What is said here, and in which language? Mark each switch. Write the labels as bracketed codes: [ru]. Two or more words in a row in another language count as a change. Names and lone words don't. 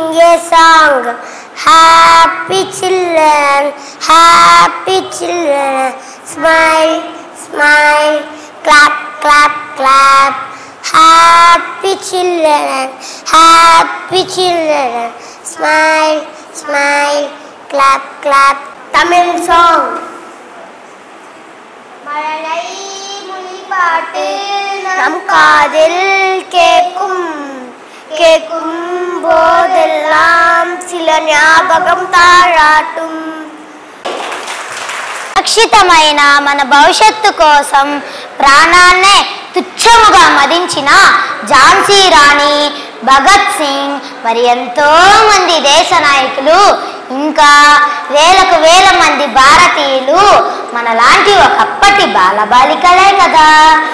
[en] A song happy children, happy children, smile smile, clap clap clap. happy children, happy children, smile smile, clap clap. Tamil song. [ta] மழலை மொழிபாட்டு நம் காதில் கேட்கும், கேட்கும் போதெல்லாம் சில ஞாபகம் தாராட்டும். [te] రక్షితమైన మన భవిష్యత్తు కోసం ప్రాణాన్నే తుచ్చముగా మదించిన ఝాన్సీ రాణి, భగత్ సింగ్, మరి ఎంతో మంది దేశ నాయకులు, ఇంకా వేలకు వేల మంది భారతీయులు మనలాంటి ఒకప్పటి బాలబాలికలే కదా.